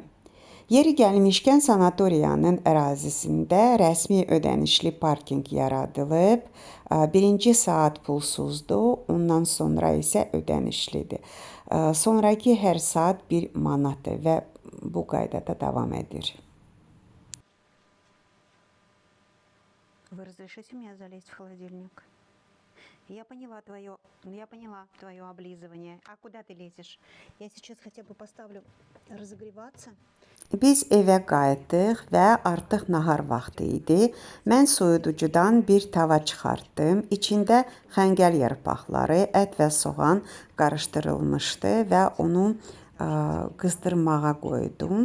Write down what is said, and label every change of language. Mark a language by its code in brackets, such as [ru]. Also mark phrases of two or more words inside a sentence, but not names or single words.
[az] Yeri gəlmişkən sanatoriyanın ərazisində rəsmi ödənişli parkinq yaradılıb. Birinci saat pulsuzdur, ondan sonra isə ödənişlidir. Sonraki hər saat 1 manatdır və bu qaydada davam edir. [ru] Вы разрешите мне залезть в холодильник? Я поняла твое облизывание. А куда ты лезешь? Я сейчас хотя бы поставлю разогреваться. [az] Biz evə qayıtdıq və artıq nahar vaxtı idi. Mən soyuducudan bir tava çıxartdım. İçində xəngəl yarpaqları, ət və soğan qarışdırılmışdı və onu qızdırmağa qoydum.